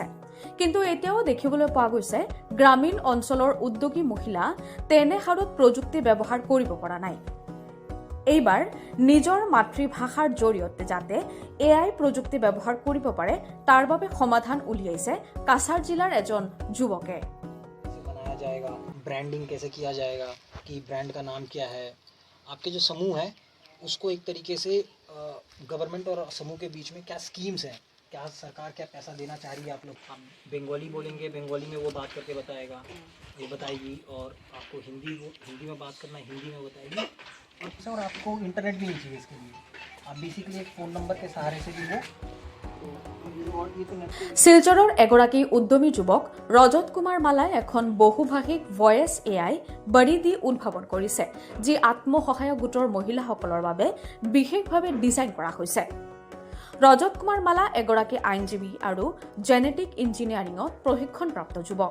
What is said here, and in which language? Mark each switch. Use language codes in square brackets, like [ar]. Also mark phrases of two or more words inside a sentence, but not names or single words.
[as] কিন্তু এতিয়াও দেখিবলৈ পোৱা গৈছে গ্ৰামীণ অঞ্চলৰ উদ্যোগী মহিলা তেনে হাৰত প্ৰযুক্তি ব্যৱহাৰ কৰিব পৰা নাই। এইবাৰ নিজৰ মাতৃভাষাৰ জৰিয়তে যাতে এআই প্ৰযুক্তি ব্যৱহাৰ কৰিব পাৰে তাৰ বাবে সমাধান উলিয়াইছে কাছাৰ জিলাৰ এজন যুৱকে। [hi] बनाया जाएगा, ब्रांडिंग कैसे किया जाएगा कि ब्रांड का नाम क्या है, आपके जो समूह है उसको एक तरीके से गवर्नमेंट और समूह के बीच में क्या स्कीम्स हैं, क्या सरकार क्या पैसा देना चाह रही है। आप लोग बंगाली बोलेंगे, बंगाली में वो बात करके बताएगा, वो बताएगी, और आपको हिंदी में बात करना है, हिंदी में बताएगी। और आपको इंटरनेट भी नहीं चाहिए इसके लिए, आप बेसिकली एक फ़ोन नंबर के सहारे से भी वो [as] শিলচৰৰ এগৰাকী উদ্যমী যুৱক ৰজত কুমাৰ মালাই এখন বহুভাষিক [en] voice AI [as] বৰিদি উদ্ভাৱন কৰিছে, যি আত্মসহায়ক গোটৰ মহিলাসকলৰ বাবে বিশেষভাৱে ডিজাইন কৰা হৈছে। ৰজত কুমাৰ মালা এগৰাকী আইনজীৱী আৰু [en] genetic engineering [as] প্ৰশিক্ষণপ্ৰাপ্ত যুৱক।